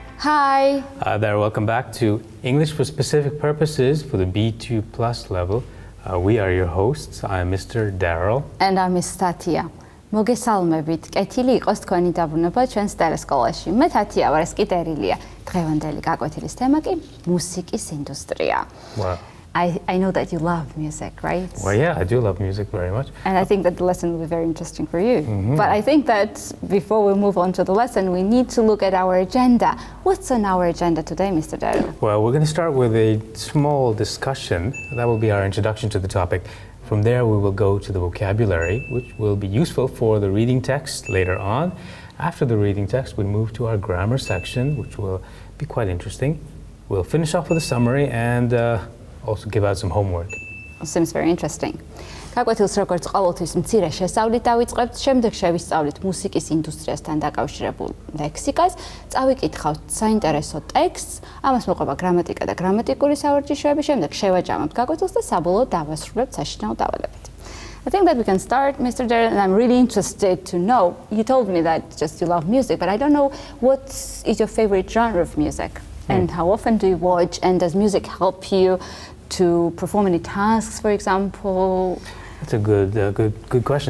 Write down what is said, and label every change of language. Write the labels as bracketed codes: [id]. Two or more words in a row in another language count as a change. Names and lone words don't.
[en] Hi. There, welcome back to English for Specific Purposes for the B2 Plus level. We are your hosts. I'm Mr. Daryl. And I'm Miss Tatia. [ka] მოგესალმებით. კეთილი იყოს თქვენი დაბრუნება ჩვენს ტელესკოლაში. მე თათია ვარ, ეს კი ტერილია. დღევანდელი გაკვეთილის თემა კი მუსიკის ინდუსტრია. [en] Wow. I know that you love music, right? Well, yeah, I do love music very much. And I think that the lesson will be very interesting for you. But I think that before we move on to the lesson, we need to look at our agenda. What's on our agenda today, Mr. Daryl? Well, we're going to start with a small discussion. That will be our introduction to the topic. From there, we will go to the vocabulary, which will be useful for the reading text later on. After the reading text, we move to our grammar section, which will be quite interesting. We'll finish off with a summary and also give out some homework. Seems very interesting. [ka] გაკვეთილს როგორც ყოველთვის მცირე შესწავლით დავიწყებთ, შემდეგ შევისწავლით მუსიკის ინდუსტრიასთან დაკავშირებულ ლექსიკას, წავიკითხავთ საინტერესო ტექსტს, ამას მოყვება გრამატიკა და გრამატიკული სავარჯიშოები, შემდეგ შევაჯამებთ გაკვეთილს და საბოლოოდ დავასრულებთ საშინაო დავალებით. [en] I think that we can start, Mr. Daryl, and I'm really interested to know. You told me that just you love music, but I don't know what is your favorite genre of music and how often do you watch, and does music help you to perform any tasks, for example? That's a good questions.